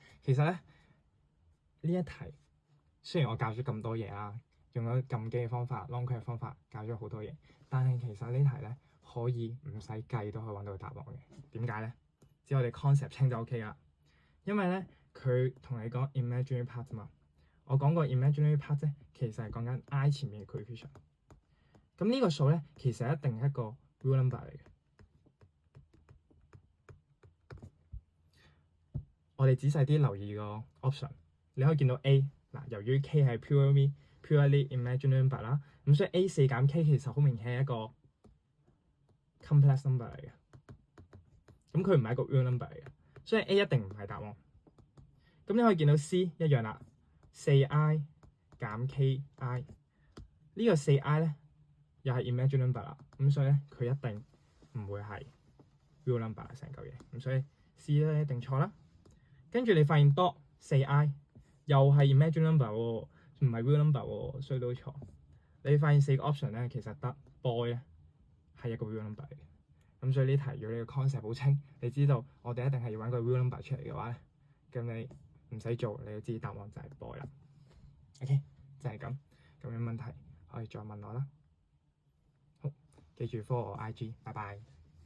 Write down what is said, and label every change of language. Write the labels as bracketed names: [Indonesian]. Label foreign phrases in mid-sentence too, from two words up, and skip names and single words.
[Cantonese] 其實咧呢一題雖然我教咗咁多嘢啦，用咗撳機嘅方法、 [English] long query [Cantonese] 嘅方法教咗好多嘢，但係其實呢題咧可以唔使計都可以揾到答案嘅。點解咧？只要我哋 concept 清就 OK 啦。因為咧佢同你講 [English] imaginary part [Cantonese] 嘛，我講過 [English] imaginary part [Cantonese] 啫，其實係講緊 i 前面嘅 coefficient。咁呢個數咧其實一定係一個 [English] real number [Cantonese] 嚟嘅。我哋仔細啲留意個 option， 你可以見到 A 嗱，由於 k 係 [English] purely imaginary number [Cantonese] 啦，咁所以 A 4減 k 其實好明顯係一個 [English] complex number [Cantonese] 嚟嘅。咁佢唔係一個 [English] real number [Cantonese] 嚟嘅，所以 A 一定唔係答案。咁你可以見到 C 一樣啦，4i 減 ki 呢個 4i 咧又係 [English] imaginary number [Cantonese] 啦，咁所以咧佢一定唔會係 [English] real number [Cantonese] 成嚿嘢，咁所以 C 咧一定錯啦。跟住你發現 dot 4i 又係 [English] imaginary number [Cantonese] 喎，唔係 [English] real number [Cantonese] 喎，所以都錯。你發現4個 option 咧，其實得 boy 咧係一個 [English] real number [Cantonese] 嚟嘅。咁所以呢題如果你個 concept 好清，你知道我哋一定係要揾個 [English] real number [Cantonese] 出嚟嘅話咧，咁你唔使做，你就知答案就係 boy 啦。OK， 就係咁。咁有問題可以再問我啦。好，記住 follow 我 IG，拜拜。